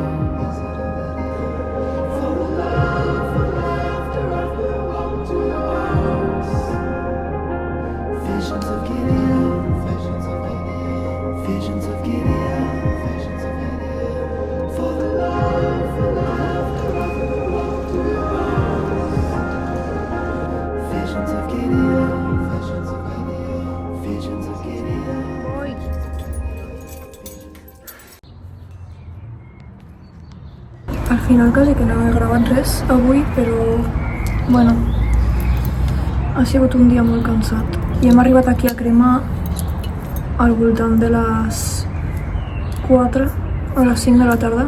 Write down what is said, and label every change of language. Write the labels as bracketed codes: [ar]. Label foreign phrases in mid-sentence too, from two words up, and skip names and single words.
[en] Visions of Gideon, visions of Gideon, visions of Gideon, visions of Gideon. For the laughter I flew up to your arms. Visions of Gideon, visions of Gideon, visions of Gideon. [ca] Al final quasi que no he gravat res avui, però bueno, ha sigut un dia molt cansat. I hem arribat aquí a Crema al voltant de les 4 o les 5 de la tarda.